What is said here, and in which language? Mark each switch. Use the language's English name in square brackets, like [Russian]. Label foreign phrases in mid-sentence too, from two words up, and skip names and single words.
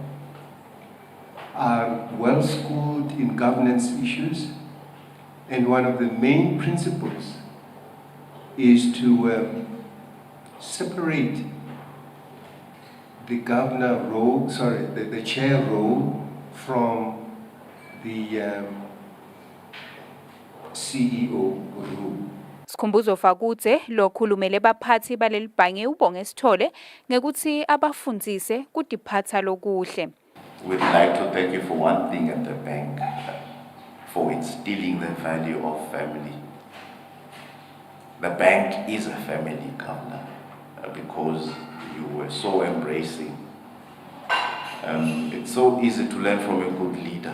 [English] are well schooled in governance issues, and one of the main principles is to separate the governor role, the chair role from the CEO role. [Swati] Sikhumbuzo fakutse lokhulumele baphathi balelibhange ubonge Sithole ngekuthi abafundzise kutiphatsa lokuhle. [English] We'd like to thank you for one thing at the bank, for instilling the value of family. The bank is a family, Governor, because you were so embracing. It's so easy to learn from a good leader.